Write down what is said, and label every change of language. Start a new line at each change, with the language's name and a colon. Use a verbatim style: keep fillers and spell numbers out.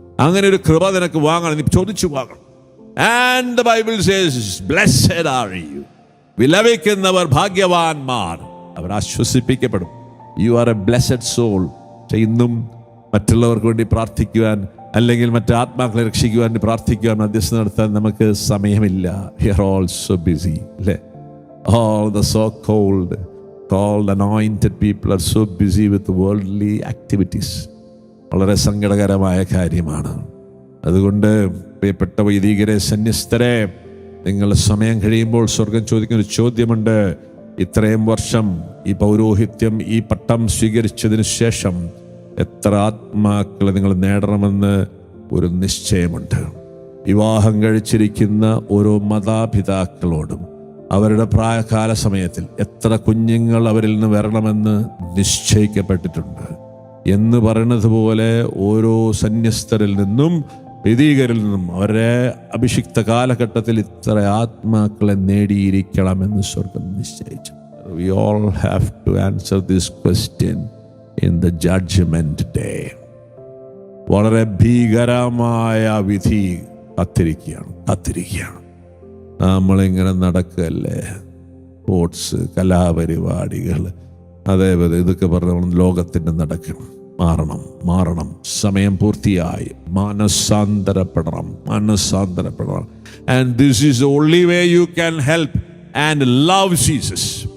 Malayalam: അങ്ങനെ ഒരു കൃപ നിനക്ക് വാങ്ങണം, നീ ചോദിച്ചു വാങ്ങണം.
English: and the Bible says blessed are you,
Malayalam: വിലപിക്കുന്നവർ ഭാഗ്യവാന്മാർ, അവർ ആശ്വസിപ്പിക്കപ്പെടും.
English: You are a blessed soul.
Malayalam: ഇന്നും മറ്റുള്ളവർക്ക് വേണ്ടി പ്രാർത്ഥിക്കുവാൻ, അല്ലെങ്കിൽ മറ്റ് ആത്മാക്കളെ രക്ഷിക്കുവാൻ വേണ്ടി പ്രാർത്ഥിക്കുവാൻ, മധ്യസ്ഥം നടത്താൻ നമുക്ക് സമയമില്ല.
English: We are all so busy. All the so-called, called anointed people are so busy with worldly activities.
Malayalam: വളരെ സങ്കടകരമായ കാര്യമാണ്. അതുകൊണ്ട് പ്രിയപ്പെട്ട വൈദികരെ, സന്യസ്തരെ, നിങ്ങൾ സമയം കഴിയുമ്പോൾ സ്വർഗം ചോദിക്കുന്ന ഒരു ചോദ്യമുണ്ട്. ഇത്രയും വർഷം ഈ പൗരോഹിത്യം, ഈ പട്ടം സ്വീകരിച്ചതിന് ശേഷം എത്ര ആത്മാക്കളെ നിങ്ങൾ നേടണമെന്ന് ഒരു നിശ്ചയമുണ്ട്. വിവാഹം കഴിച്ചിരിക്കുന്ന ഓരോ മാതാപിതാക്കളോടും അവരുടെ പ്രായകാല സമയത്തിൽ എത്ര കുഞ്ഞുങ്ങൾ അവരിൽ നിന്ന് വരണമെന്ന് നിശ്ചയിക്കപ്പെട്ടിട്ടുണ്ട് എന്ന് പറയുന്നത് പോലെ ഓരോ സന്യസ്തരിൽ നിന്നും വിധികരിൽ നിന്നും അവരെ അഭിഷിക്ത കാലഘട്ടത്തിൽ ഇത്ര ആത്മാക്കളെ നേടിയിരിക്കണമെന്ന് സ്വർഗം നിശ്ചയിച്ചു.
English: We all have to answer this question in the judgment day.
Malayalam: വളരെ ഭീകരമായ വിധി കാത്തിരിക്കുകയാണ് കാത്തിരിക്കുകയാണ് നമ്മളിങ്ങനെ നടക്കല്ലേ? സ്പോർട്സ്, കലാപരിപാടികൾ, അതേപോലെ ഇതൊക്കെ പറഞ്ഞ ലോകത്തിൻ്റെ നടക്കണം. മാറണം മാറണം സമയം പൂർത്തിയായി. മനസ്സാന്തരപ്പെടണം മനസ്സാന്തരപ്പെടണം
English: And this is only way you can help and love Jesus.